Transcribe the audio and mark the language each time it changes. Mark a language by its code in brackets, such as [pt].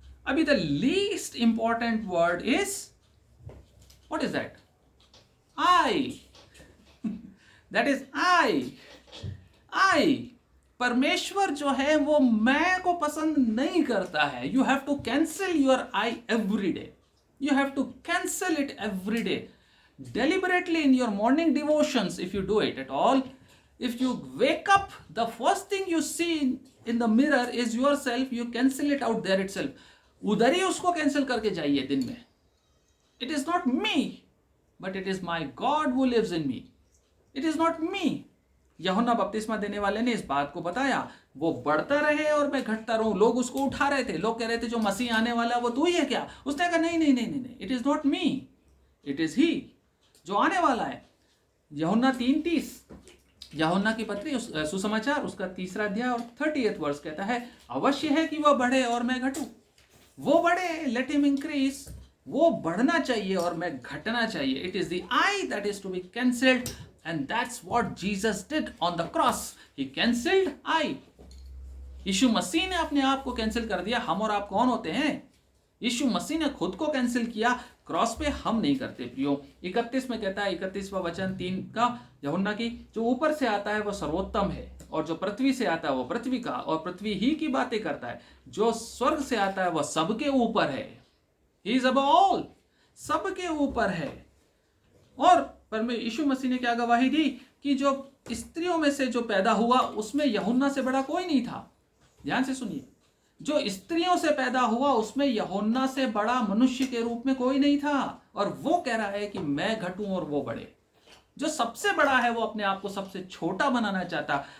[en] अभी the least important word is, what is that? आई। That is आई। [hi] परमेश्वर जो है वो मैं को पसंद नहीं करता है। [en] You have to cancel your I every day. You have to cancel it every day. Deliberately in your morning devotions, if you do it at all, if you wake up, the first thing you see in the mirror is yourself, you cancel it out there itself. [hi] उधर ही उसको cancel करके जाइए दिन में। [en] It is not me, but it is my God who lives in me. It is not me. [hi] यूहन्ना बपतिस्मा देने वाले ने इस बात को बताया, वो बढ़ता रहे और मैं घटता रहूं। लोग उसको उठा रहे थे, लोग कह रहे थे जो मसीह आने वाला वो तू ही है क्या? उसने कहा नहीं, [en] it is not me, it is he [hi] जो आने वाला है। यूहन्ना 3:30, यूहन्ना की पत्री सुसमाचार उसका 3रा अध्याय और 30th वर्ष कहता है, अवश्य है कि वह बढ़े और मैं घटूं। वो बढ़े, [en] let him increase, [hi] वो बढ़ना चाहिए और मैं घटना चाहिए। [en] It is the I that is to be cancelled, and that's what Jesus did on the cross. He cancelled I. [hi] यीशु मसीह ने अपने आप को कैंसिल कर दिया। हम और आप कौन होते हैं? यीशु मसीह ने खुद को कैंसिल किया क्रॉस पे, हम नहीं करते प्रियो। 31 में कहता है, 31वां वचन 3 का यूहन्ना की, जो ऊपर से आता है वो सर्वोत्तम है, और जो पृथ्वी से आता है वो पृथ्वी का और पृथ्वी ही की बातें करता है। जो स्वर्ग से आता है वह सबके ऊपर है। [en] He is above all, [hi] सबके ऊपर है। और पर यीशु मसीह ने क्या गवाही दी कि जो स्त्रियों में से जो पैदा हुआ उसमें यूहन्ना से बड़ा कोई नहीं था। ध्यान से सुनिए, जो स्त्रियों से पैदा हुआ उसमें यूहन्ना से बड़ा मनुष्य के रूप में कोई नहीं था। और वो कह रहा है कि मैं घटूं और वो बढ़े। जो सबसे बड़ा है वो अपने आप को सबसे छोटा बनाना चाहता।